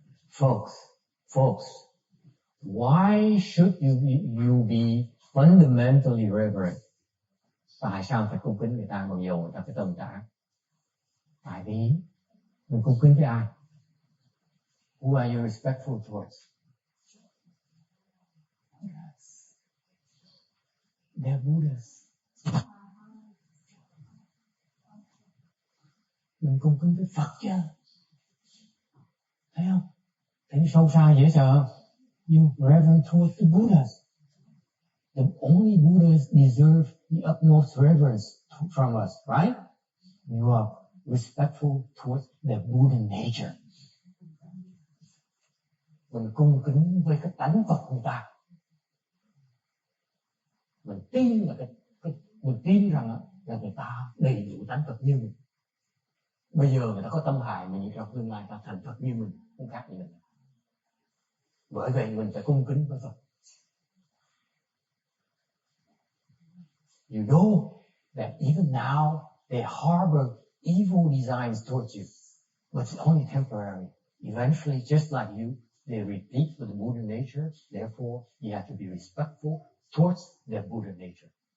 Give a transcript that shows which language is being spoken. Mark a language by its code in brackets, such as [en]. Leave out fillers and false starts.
[en] Folks, why should you be fundamentally reverent? [vi] Tại sao phải cung kính người ta mặc dù người ta phải tầm tạ? Tại vì mình cung kính với ai? [en] Who are you respectful towards? Yes. They're Buddhas. [vi] Mình cung kính với Phật chứ. Thấy không? Thấy sâu xa dễ sợ. [en] You reverent towards the Buddhas. The only Buddhas deserve the utmost reverence from us, right? You are respectful towards the Buddha nature. [vi] Mình cung kính với cái tánh Phật người ta. Mình tin là mình tin rằng là người ta đầy đủ tánh Phật như mình. Bây giờ người ta có tâm hại mình, trong tương lai ta thành Phật như mình, không khác gì mình. Bởi vậy mình phải cung kính với Phật. [en] You know that even now they harbor evil designs towards you, but it's only temporary. Eventually, just like you, they repeat with the Buddha nature. Therefore, you have to be respectful towards their Buddha nature.